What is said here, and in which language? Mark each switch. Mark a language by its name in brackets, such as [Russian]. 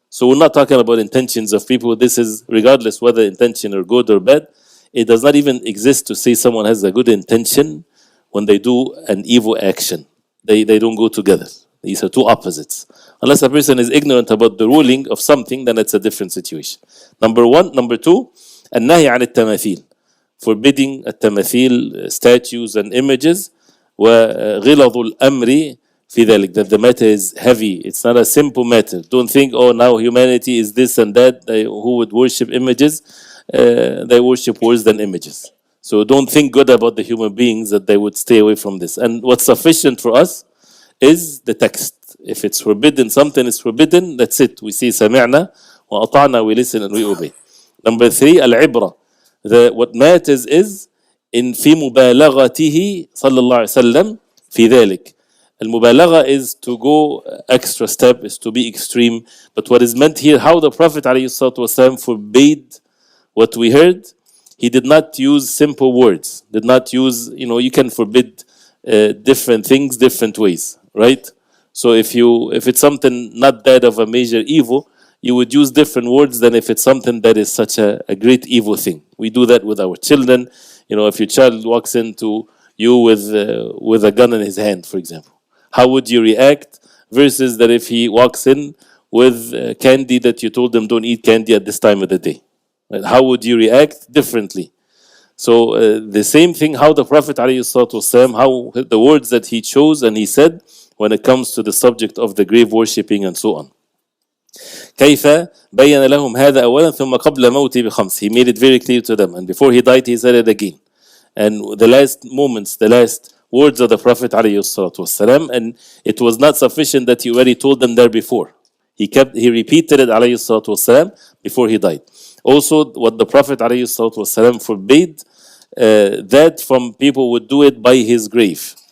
[English] So we're not talking about intentions of people. This is regardless whether intention or good or bad. It does not even exist to say someone has a good intention when they do an evil action. They don't go together. These are two opposites. Unless a person is ignorant about the ruling of something, then it's a different situation. Number one. Number two, [Arabic] النهي عن التماثيل. [English] Forbidding التماثيل, statues and images. [Arabic] وغلظ الأمر في ذلك. [English] That the matter is heavy. It's not a simple matter. Don't think, oh, now humanity is this and that. Who would worship images? They worship worse than images. So don't think good about the human beings that they would stay away from this. And what's sufficient for us is the text. If it's forbidden, something is forbidden, that's it. We see [Arabic] سمعنا وأطعنا, [English] we listen and we obey. Number three, العبرة. What matters is in [Arabic] في مبالغته صلى الله عليه وسلم في ذلك. [English] المبالغة is to go extra step, is to be extreme. But what is meant here, how the Prophet ﷺ forbade what we heard, he did not use simple words. Did not use, you can forbid different things different ways, right? So if it's something not that of a major evil, you would use different words than if it's something that is such a great evil thing. We do that with our children. If your child walks into you with a gun in his hand, for example, how would you react? Versus that if he walks in with candy that you told him don't eat candy at this time of the day. Right? How would you react? Differently. So the same thing, how the Prophet ﷺ, how the words that he chose and he said when it comes to the subject of the grave worshipping and so on. [Arabic] كيف بين لهم هذا أولا ثم قبل موتي بخمس. [English] He made it very clear to them, and before he died he said it again. And the last moments, the last words of the Prophet ﷺ, and it was not sufficient that he already told them there before. He repeated it ﷺ before he died. Also, what the Prophet ﷺ forbade, that from people would do it by his grave.